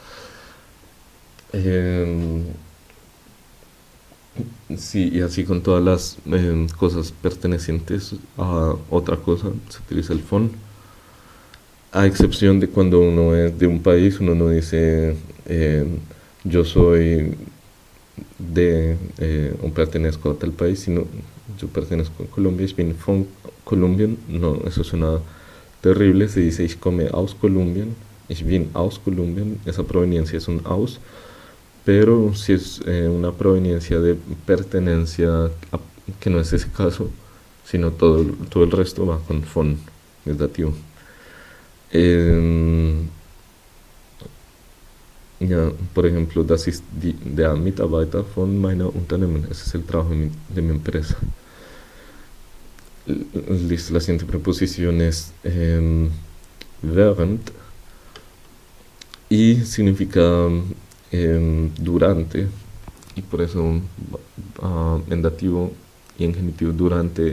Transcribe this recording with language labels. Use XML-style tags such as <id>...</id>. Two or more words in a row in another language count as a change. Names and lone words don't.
<es>Sí, y así con todas las cosas pertenecientes a otra cosa se utiliza el von, a excepción de cuando uno es de un país, uno no dice yo soy o pertenezco a tal país, sino yo pertenezco a Colombia,</es> <de>ich bin von Kolumbien.</de> <es>No, eso suena terrible, se dice</es> <de>ich komme aus Kolumbien, ich bin aus Kolumbien,</de> <es>esa proveniencia es un aus, pero si es una proveniencia de pertenencia, que no es ese caso, sino todo el resto va con von, es dativo. Ja, por ejemplo,</es> <de>das ist der Mitarbeiter von meiner Unternehmen,</de> <es>ese es el trabajo de mi empresa. Listo, la siguiente preposición es während, y significa durante, y por eso en dativo y en genitivo durante,</es>